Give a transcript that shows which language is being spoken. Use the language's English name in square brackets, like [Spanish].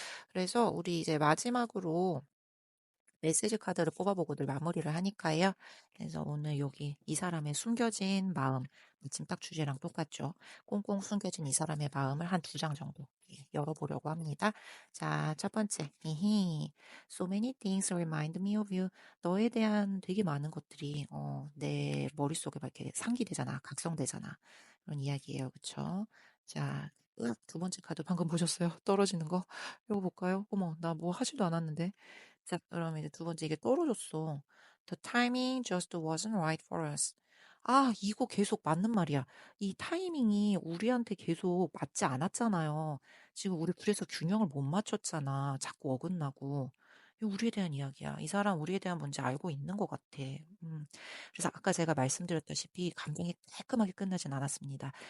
[Korean] 그래서 우리 이제 마지막으로 메시지 카드를 뽑아보고들 마무리를 하니까요. 그래서 오늘 여기 이 사람의 숨겨진 마음, 마침 딱 주제랑 똑같죠. 꽁꽁 숨겨진 이 사람의 마음을 한 두 장 정도 열어보려고 합니다. 자, 첫 번째. 히히. [English] So many things remind me of you. [Korean] 너에 대한 되게 많은 것들이 내 머릿속에 막 이렇게 상기되잖아. 각성되잖아. 그런 이야기예요. 그쵸? 자, 으악, 두 번째 카드 방금 보셨어요? 떨어지는 거? 이거 볼까요? 어머, 나 뭐 하지도 않았는데. 자, 그럼 이제 두 번째 이게 떨어졌어. [English] The timing just wasn't right for us. [Korean] 아, 이거 계속 맞는 말이야. 이 타이밍이 우리한테 계속 맞지 않았잖아요. 지금 우리 그래서 균형을 못 맞췄잖아. 자꾸 어긋나고. 이거 우리에 대한 이야기야. 이 사람 우리에 대한 문제 알고 있는 것 같아. 그래서 아까 제가 말씀드렸다시피 감정이 깔끔하게 끝나진 않았습니다.